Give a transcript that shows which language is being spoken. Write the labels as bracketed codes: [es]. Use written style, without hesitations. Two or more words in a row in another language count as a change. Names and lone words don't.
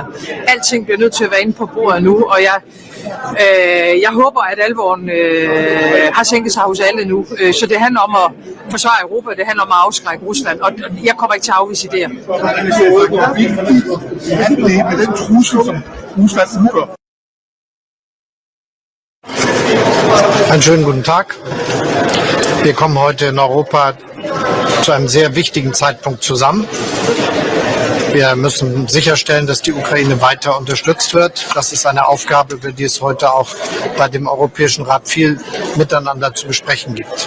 [da] Alting bliver nødt til at være inde på bordet nu, og jeg håber, at alvoren har sænket sig hos alle nu. Så det handler om at forsvare Europa, det handler om at afskrække Rusland, og jeg kommer ikke til at afvise idéer. Med den trussel, som Rusland udgør. [de] Einen schönen guten Tag. Wir kommen heute in Europa zu einem sehr wichtigen Zeitpunkt zusammen. Wir müssen sicherstellen, dass die Ukraine weiter unterstützt wird. Das ist eine Aufgabe, über die es heute auch bei dem Europäischen Rat viel miteinander zu besprechen gibt.